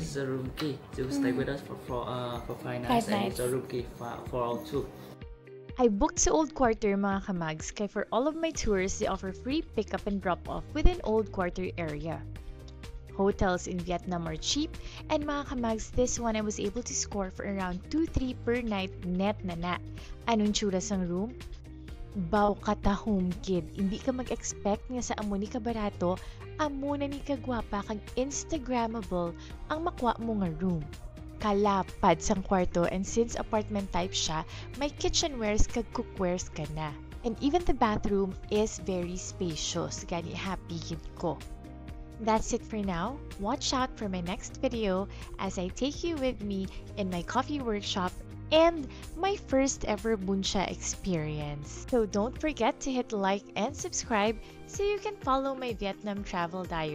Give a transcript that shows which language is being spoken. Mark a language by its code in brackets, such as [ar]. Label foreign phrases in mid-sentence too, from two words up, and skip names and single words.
[en] It's a room key to stay with us for 5 nights, and it's a room key for all 2. I booked sa Old Quarter [hil] mga kamags kay [en] for all of my tours, they offer free pickup and drop-off within Old Quarter area. Hotels in Vietnam are cheap, and [hil] mga kamags, [en] this one I was able to score for around 2-3 per night net na. [hil] Anong tsura sang room? Baw kata home kid, hindi ka mag-expect nga sa amo ni kabarato, amo na ni kagwapa kag Instagrammable ang makwa mo nga room. Kalapad sang kwarto, [en] and since apartment type [hil] siya, may kitchenwares kag cookwares ka na. [en] And even the bathroom is very spacious, [hil] gani happy kid ko. [en] That's it for now. Watch out for my next video as I take you with me in my coffee workshop and my first ever Buncha experience. So don't forget to hit like and subscribe so you can follow my Vietnam travel diaries.